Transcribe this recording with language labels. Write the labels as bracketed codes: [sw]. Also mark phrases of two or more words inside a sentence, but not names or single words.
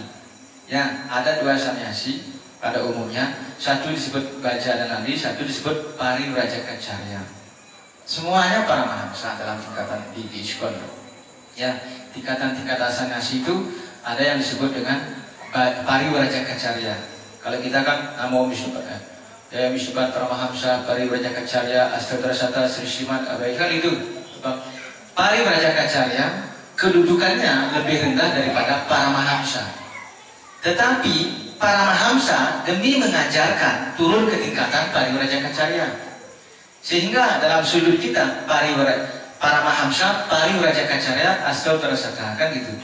[id] Ya, ada dua sanyasi pada umumnya. Satu disebut baja dan nandi, satu disebut pariwrajakarya. Semuanya para mahamsa dalam tingkatan di ISKCON. Ya, tingkatan-tingkatan sanyasi itu ada yang disebut dengan pariwrajakarya. Kalau kita kan Namo Vishnupada, Jaya Vishnupada Paramahamsa, Pariwrajakarya, Astadrasata, Sri Srimad Abhayikar itu. Pariwrajakarya kedudukannya lebih rendah daripada para mahamsa. Tetapi para mahamsa demi mengajarkan turun ke tingkatan pariwrajakarya. Sehingga dalam sudut kita para mahamsa, pariwrajakarya, Astadrasata kan gitu.